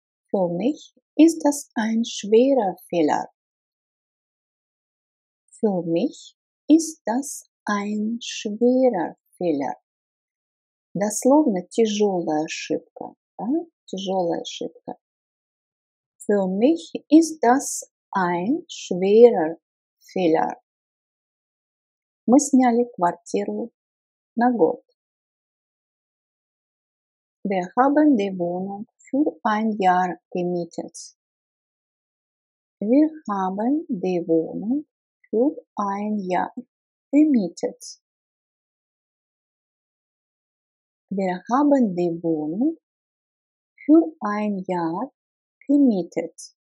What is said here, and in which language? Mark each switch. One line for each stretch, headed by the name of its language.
German: Für mich ist das ein schwerer Fehler. Für mich ist das ein schwerer Fehler.
Russian: Дословно тяжелая ошибка. Да? Тяжелая ошибка.
German: Für mich ist das ein schwerer Fehler.
Russian: Мы сняли квартиру на год.
German: Wir haben die Wohnung für ein Jahr gemietet. Wir haben die Wohnung für ein Jahr gemietet. Wir haben die Wohnung für ein Jahr gemietet.